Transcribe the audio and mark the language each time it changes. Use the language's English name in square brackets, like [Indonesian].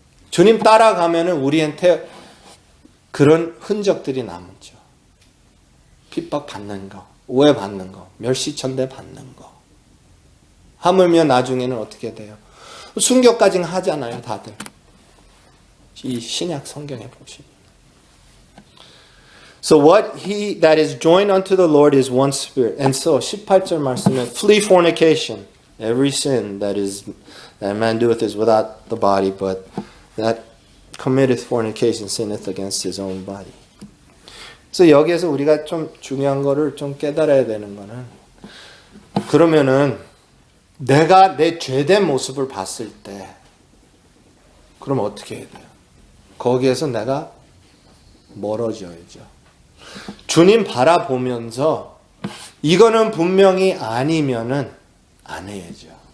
[Korean] 주님 따라가면은 우리한테 그런 흔적들이 남죠. 핍박 받는 거, 오해 받는 거, 멸시천대 받는 거. 하물며 나중에는 어떻게 돼요? 순교까지 하잖아요, 다들. 이 신약 성경에 보시면. [English] So what he that is joined unto the Lord is one spirit. And so [Korean] 18절 말씀에 [English] flee fornication. Every sin that man doeth is without the body, but that committeth fornication sinneth against his own body. [Korean] 그래서 여기에서 우리가 좀 중요한 거를 좀 깨달아야 되는 거는, 그러면은 내가 내 죄된 모습을 봤을 때 그럼 어떻게 해야 돼요? 거기에서 내가 멀어져야죠. 주님 바라보면서 이거는 분명히 아니면은 안 해야죠.